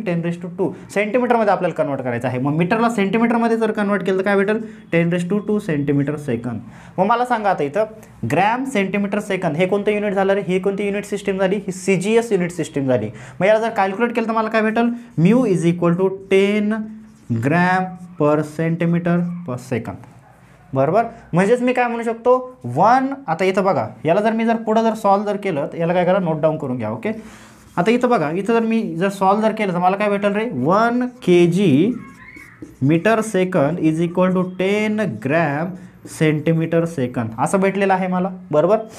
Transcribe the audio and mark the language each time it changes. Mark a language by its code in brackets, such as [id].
[mr] 10⁻² सेंटीमीटरमध्ये आपल्याला कन्वर्ट करायचं आहे. मग मीटरला सेंटीमीटरमध्ये जर कन्वर्ट केलं तर काय भेटेल? 10⁻² सेंटीमीटर सेकंद. मग मला सांगा आता इथं ग्रॅम सेंटीमीटर सेकंद हे कोणतं युनिट झालं रे? ही कोणती युनिट सिस्टीम झाली? ही CGS युनिट सिस्टीम झाली. मग याला जर कॅल्क्युलेट केलं तर मला काय भेटेल? [en] Mu is equal to 10 gram per centimetre per second. [mr] बरोबर. म्हणजेच मी काय म्हणू शकतो 1. आता इथं बघा याला जर मी पुढं जर सॉल्व जर केलं तर याला काय करा? नोट डाऊन करून घ्या. ओके. आता इथं बघा इथं जर मी सॉल्व जर केलं तर मला काय भेटेल रे? 1 KG metre second is equal to 10 gram centimetre second असं भेटलेलं आहे मला. बरोबर.